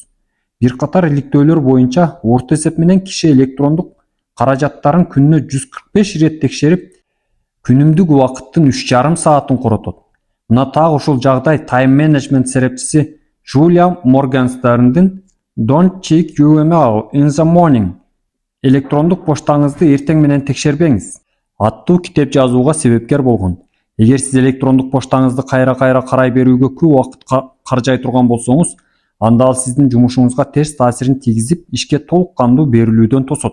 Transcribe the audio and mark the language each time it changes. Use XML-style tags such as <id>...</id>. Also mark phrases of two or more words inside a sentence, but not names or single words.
<ky>Бир катар иликтөөлөр боюнча, орто эсеп менен киши электрондук каражаттарын күнүнө 145 ирет текшерип, күнүмдүк убакыттын 3,5 саатын коротот. Мына так ушул жагдай</ky> <en>time management</en> <ky>серепчиси Джулия Моргенстерндин Don't check your email in the morning. Электрондук поштаңызды эртең менен текшербеңиз аттуу китеп жазууга себепкер болгон. Эгер сиз электрондук поштаңызды кайра-кайра карай берүүгө көп убакыт каржай турган болсоңуз, анда ал сиздин жумушуңузга терс таасирин тийгизип, ишке толук кандуу берилүүдөн тосот.</ky>